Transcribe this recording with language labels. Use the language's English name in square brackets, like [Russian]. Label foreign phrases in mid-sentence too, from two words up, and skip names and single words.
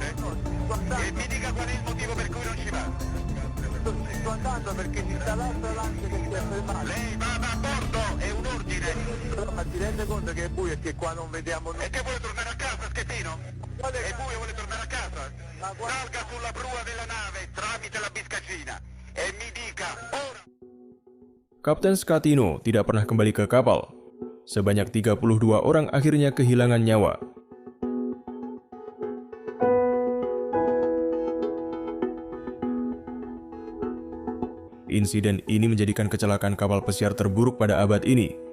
[Italian] E mi dica qual è il motivo per cui non ci va. Sto andando perché ci sta l'altro lance che si è fermato. Lei vada a bordo, è un ordine. Però ma ti rende conto che è buio e che qua non vediamo nulla? E che vuole tornare a casa, Schettino? È buio, vuole tornare a casa? Salga sulla prua della nave tramite la biscacina e mi dica ora. [Indonesian] Kapten Scatino tidak pernah kembali ke kapal. Sebanyak 32 orang akhirnya kehilangan nyawa. Insiden ini menjadikan kecelakaan kapal pesiar terburuk pada abad ini.